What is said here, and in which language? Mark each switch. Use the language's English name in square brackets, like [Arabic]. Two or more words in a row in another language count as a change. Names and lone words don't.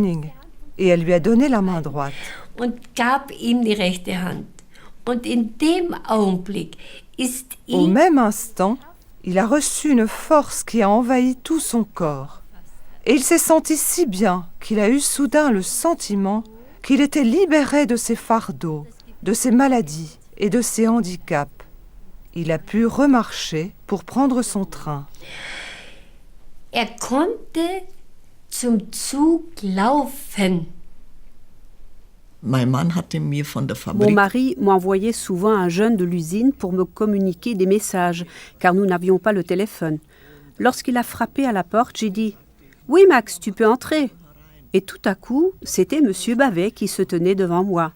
[French] » Et elle lui a donné la main droite. [German] Und gab ihm die rechte Hand. Und in dem Augenblick ist [French] Au même instant, il a reçu une force qui a envahi tout son corps. Et il s'est senti si bien qu'il a eu soudain le sentiment qu'il était libéré de ses fardeaux, de ses maladies et de ses handicaps. Il a pu remarcher pour prendre son train. [German] Konnte zum Zug laufen. [French] Mon mari m'envoyait souvent un jeune de l'usine pour me communiquer des messages, car nous n'avions pas le téléphone. Lorsqu'il a frappé à la porte, j'ai dit « Oui, Max, tu peux entrer ». Et tout à coup, c'était Monsieur Bavet qui se tenait devant moi.